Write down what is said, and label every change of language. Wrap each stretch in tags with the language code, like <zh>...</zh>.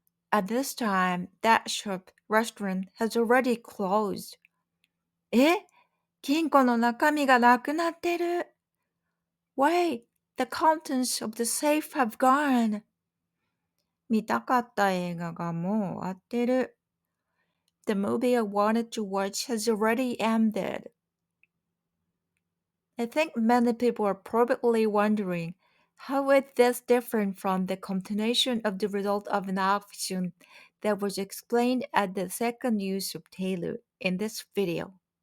<en>At this time, that restaurant has already closed.</en> <ja>え、金庫の中身がなくなってる。</ja> <en>Wait, the contents of the safe have gone.</en> <ja>見たかった映画がもう終わってる。</ja> <en>The movie I wanted to watch has already ended. I think many people are probably wondering, how is this different from the continuation of the result of an action that was explained at the second use of Taylor in this video?</en>